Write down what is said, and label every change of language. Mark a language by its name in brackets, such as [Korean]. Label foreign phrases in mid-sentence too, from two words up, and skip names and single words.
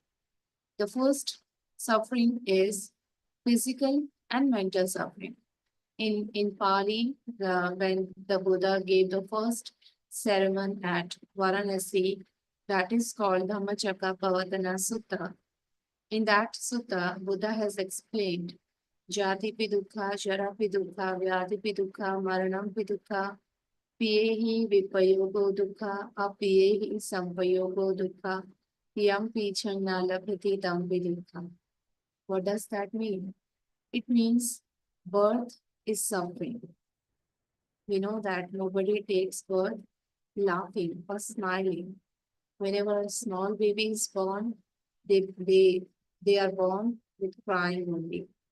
[English] The first suffering is physical and mental suffering. In Pali, when the Buddha gave the first sermon at Varanasi, that is called Dhammacakka Pavatana Sutta. In that sutta, Buddha has explained [Pali] Jati pi dukkha, Jara pi dukkha, Vyadhi pi dukkha, Maranam pi dukkha, Piyehi vipayogo dukkha, Apiyehi sampayogo dukkha, Yam pichang nalabhati tam pi dukkha. [English] What does that mean? It means birth is suffering. We know that nobody takes birth laughing or smiling. Whenever a small baby is born, they are born with crying only.